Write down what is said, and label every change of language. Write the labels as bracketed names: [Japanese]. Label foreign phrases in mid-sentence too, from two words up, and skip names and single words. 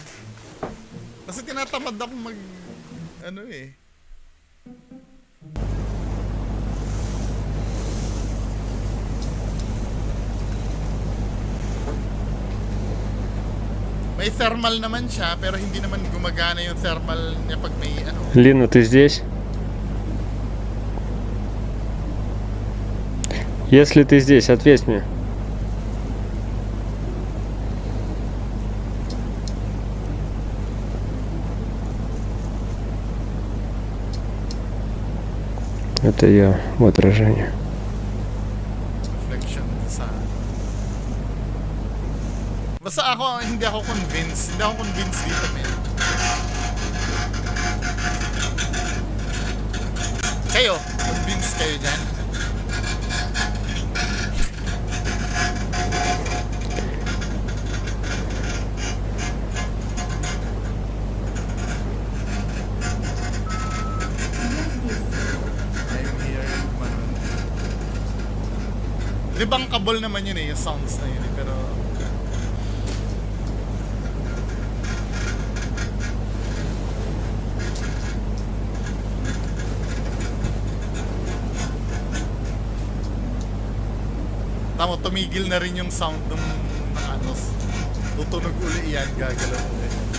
[Filipino] Kasi tinatamad ako ano eh. May thermal naman siya, pero hindi naman gumagana yung thermal niya pag may ano. [Russian] Лина, ты здесь? Если ты здесь, ответь мне. Это я в отражении. [Filipino] Reflection sa... Basta ako, hindi ako convinced. Hindi ako convinced dito, man. Kayo, convinced kayo dyan? [English] I'm here, Manon. [Filipino] Di bankable naman yun eh, yung sounds na yun eh, pero... Tama, tumigil na rin yung sound ng ano, tutunog uli yan, gagalaw uli.